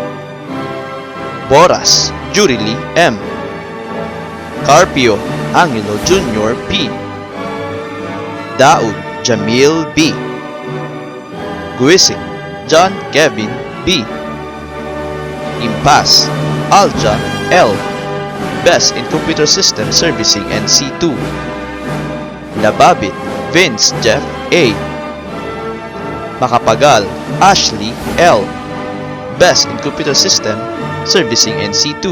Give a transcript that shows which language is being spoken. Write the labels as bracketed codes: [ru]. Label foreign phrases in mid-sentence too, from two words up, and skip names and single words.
[en] Boras Jurili M. Carpio Angelo Jr. P. Daud Jamil B. Guising John Kevin B. Impas Alja L. Best in Computer System Servicing NC2. Lababit Vince Jeff A. Makapagal Ashley L. Best in Computer System Servicing NC2.